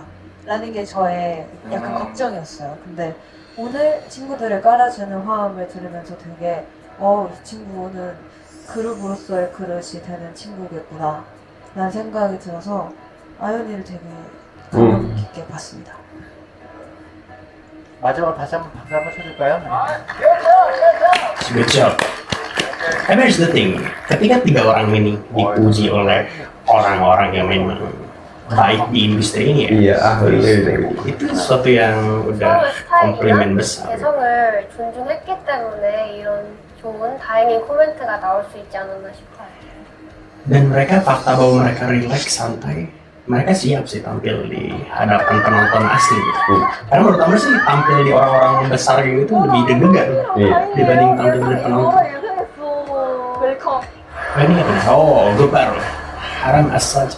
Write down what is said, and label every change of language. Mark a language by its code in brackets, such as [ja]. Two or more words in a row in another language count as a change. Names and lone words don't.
[ko] 라는 게 저의 약간 걱정이었어요. 근데 오늘 친구들의 깔아주는 화음을 들으면서 되게 이 친구는 그룹으로서의 그릇이 되는 친구겠구나 라는 생각이 들어서 아연이를 되게 감명 깊게 봤습니다. 마지막으로 다시 한번 박수 한번 쳐줄까요? [en] Good job. Tapi here's the thing, [id] ketika 3 orang ini dipuji oleh orang-orang yang memang baik di industri ini ya, Iya, ahli. itu sesuatu yang udah komplimen besar. [ko] 개성을 존중했기 때문에 이런 좋은 다행인 코멘트가 나올 수 있지 않았나 싶어요. [id] Dan mereka fakta bahwa mereka relax, santai. Mereka siap sih tampil di hadapan penonton asli gitu. Karena menurut aku sih tampil di orang-orang besar gitu lebih deg-degan dibanding tampil di penonton. [en] welcome. [id] Ini apa? Oh, gue baru. Haram As-Saj.